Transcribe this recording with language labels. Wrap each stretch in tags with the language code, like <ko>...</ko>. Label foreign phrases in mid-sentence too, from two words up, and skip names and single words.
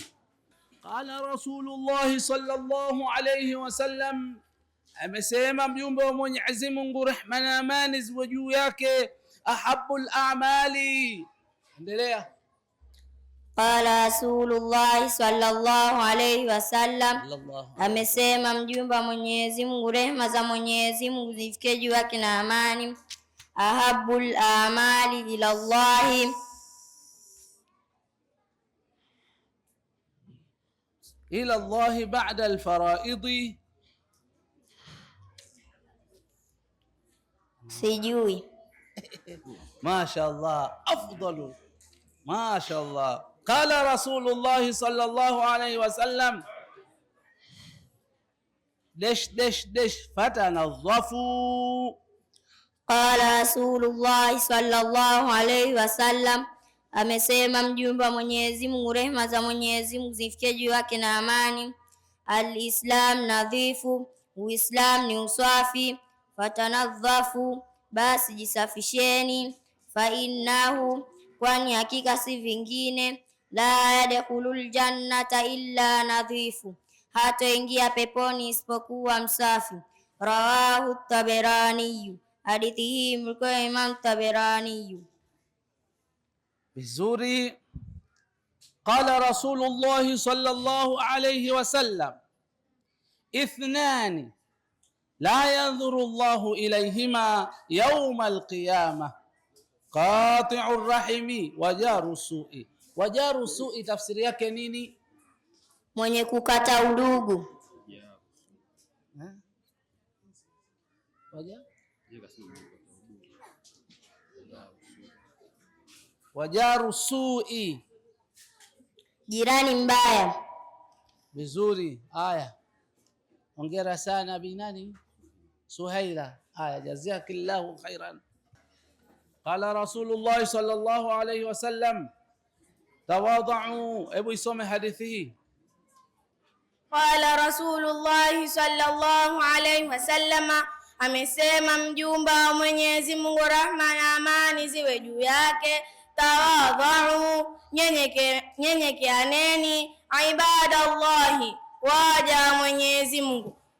<ar>قال رسول الله صلى الله عليه وسلم,</ar> <sw>amesema mjumbe wa Mwenyezi Mungu, rehma na amani ziwe juu yake,</sw> <ar>أحب الأعمال.</ar> <sw>Endelea.</sw> <ar>قال رسول الله صلى الله عليه وسلم,</ar> <sw>amesema mjumbe wa Mwenyezi Mungu, rehma za Mwenyezi Mungu zifikie juu yake na amani,</sw> <ar>أحب الأعمال إلى الله, إلى الله بعد الفرائض.</ar> <sw>Sijui. Mashallah, afdalu.</sw> <ar>ما شاء الله، قال رسول الله صلى الله عليه وسلم فتنظفوا. قال رسول الله صلى الله عليه وسلم,</ar> <sw>amesema mjumbe wa Mwenyezi Mungu, rehma za Mwenyezi Mungu zifikie juu yake na amani,</sw> <ar>الإسلام نظيف,</ar> <sw>Uislam ni usafi. Fatanadhafu, basi jisafisheni.</sw> <ar>فإنه,</ar> <sw>kwani hakika si vingine,</sw> <ar>لا يدخل الجنة إلا نظيف,</ar> <sw>hataingia peponi isipokuwa msafi. Rawahu Taberani, hadithi hii mlikuwa Imam Taberani. Vizuri.</sw> <ar>قال رسول الله صلى الله عليه وسلم، اثنان لا ينظر الله إليهما يوم القيامة، قاطع الرحم وجار السوء. وجار السوء</ar> <sw>tafsiri yake nini? Mwenye kukata udugu.</sw> <ar>وجار السوء,</ar> <sw>jirani mbaya. Vizuri. Aya, hongera sana binani Suhaila. Aya,</sw> <ar>جزاك الله خيرا. قال رسول الله صلى الله عليه وسلم, tawadhu.</ar> <sw>Hebu isome hadithi hii.</sw> <ar>قال رسول الله صلى الله عليه وسلم,</ar> <sw>amesema mjumbe wa Mwenyezi Mungu, rahma na amani ziwe juu yake, tawadhu, nyenyekeaneni, ibadallahi, waja Mwenyezi Mungu,</sw>